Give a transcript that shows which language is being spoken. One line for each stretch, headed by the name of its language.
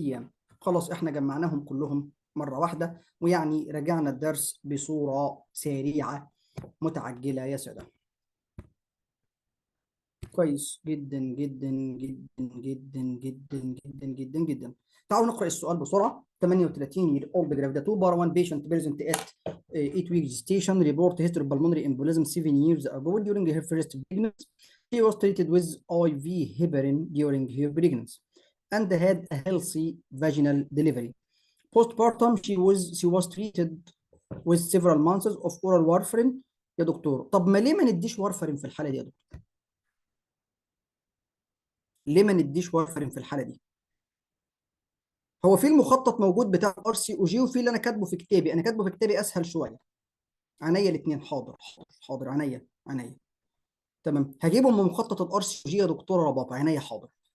Arabic: ايام. خلاص احنا جمعناهم كلهم مره واحده، ويعني رجعنا الدرس بصوره سريعه متعجله يا ساده. كويس جدا جدا جدا جدا جدا جدا جدا جدا. تعالوا نقرا السؤال بسرعه.
English: 38 year old gravid 2 bar 1 patient present at 8 weeks gestation, report history of pulmonary embolism 7 years ago during her first pregnancy. She was treated with IV heparin during her pregnancy and had a healthy vaginal delivery. Postpartum she was treated with several months of oral warfarin.
Arabic: يا دكتور طب ما ليه ما نديش وارفرين في الحاله دي يا دكتور؟ ليه ما نديش وارفرين في الحاله دي؟ هو في المخطط موجود بتاع ار سي او جي، وفي اللي انا كاتبه في كتابي. انا كاتبه في كتابي اسهل شويه. عينيا الاثنين. حاضر حاضر عينيا عينيا. تمام هجيبهم من مخطط الار سي او جي يا دكتوره رباب. عينيا حاضر.